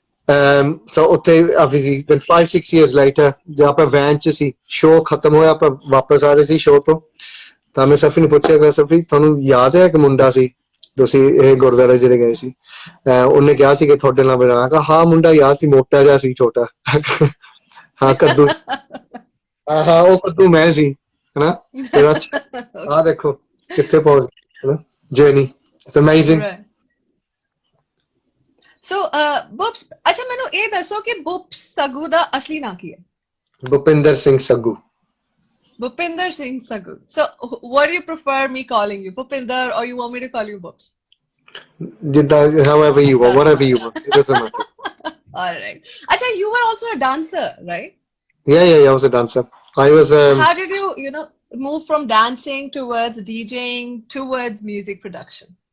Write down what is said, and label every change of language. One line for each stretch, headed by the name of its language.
Punjabi: So ਉੱਥੇ
English: obviously then 5-6 years later
Punjabi: ਜਦ ਆਪਾਂ ਵੈਨ 'ਚ ਸੀ ਸ਼ੋਅ ਖਤਮ ਹੋਇਆ ਆਪਾਂ ਵਾਪਸ ਆ ਰਹੇ ਸੀ ਸ਼ੋਅ ਤੋਂ ਤਾਂ ਮੈਂ ਸਫੀ ਨੂੰ ਪੁੱਛਿਆ ਕਿ ਸਫੀ ਤੁਹਾਨੂੰ ਯਾਦ ਹੈ ਇੱਕ ਮੁੰਡਾ ਸੀ ਤੁਸੀਂ ਇਹ ਗੁਰਦੁਆਰੇ ਜਿਹੜੇ ਗਏ ਸੀ ਉਹਨੇ ਕਿਹਾ ਸੀ ਕਿ ਤੁਹਾਡੇ ਨਾਲ ਮਿਲਣਾ ਕਹਾ ਹਾਂ ਮੁੰਡਾ ਯਾਦ ਸੀ ਮੋਟਾ ਜਿਹਾ ਸੀ ਛੋਟਾ ਹਾਂ ਕੱਦੂ ਹਾਂ ਉਹ ਕੱਦੂ ਮੈਂ ਸੀ ਹਨਾ ਆਹ ਦੇਖੋ ਕਿੱਥੇ ਪਹੁੰਚ ਹਨਾ
English: journey it's amazing
Punjabi: So, Bups, अच्छा मैंने ये दसो कि Bups Saggu दा असली नाम की है?
English: Bhupinder Singh Saggu. Bhupinder Singh Saggu. So, what do you prefer me calling you, Bhupinder, or you want me to call you Bups? However you want, whatever you want. It doesn't matter. All right. Acha, you were also a dancer, right? Yeah, I was a dancer. I was. How did you move from dancing towards DJing towards music production?